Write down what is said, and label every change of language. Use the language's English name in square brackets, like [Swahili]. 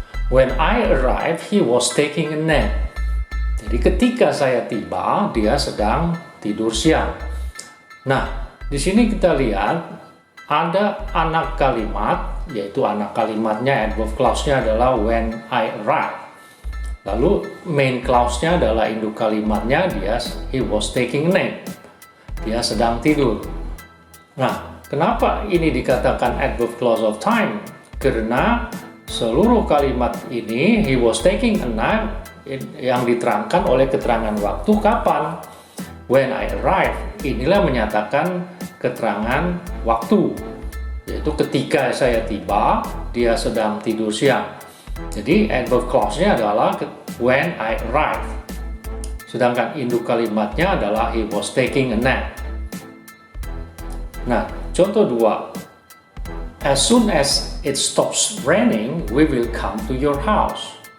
[English] When I arrived, he was taking a nap. [Indonesian] Jadi ketika saya tiba, dia sedang tidur siang. Nah, di sini kita lihat ada anak kalimat, yaitu anak kalimatnya adverb clause-nya adalah [English] when I arrived. [Indonesian] Lalu main clause-nya adalah induk kalimatnya [English] he was taking a nap. [Indonesian] Dia sedang tidur. Nah, kenapa ini dikatakan adverb clause of time? Karena seluruh kalimat ini [English] he was taking a nap [Indonesian] yang diterangkan oleh keterangan waktu kapan. [English] When I arrived, [Indonesian] inilah menyatakan keterangan waktu, yaitu ketika saya tiba, dia sedang tidur siang. Jadi adverb clause-nya adalah [English] when I arrived. [Indonesian] Sedangkan induk kalimatnya adalah [English] he was taking a nap. [Indonesian] Nah, contoh 2. [English] As soon as it stops raining, we will come to your house.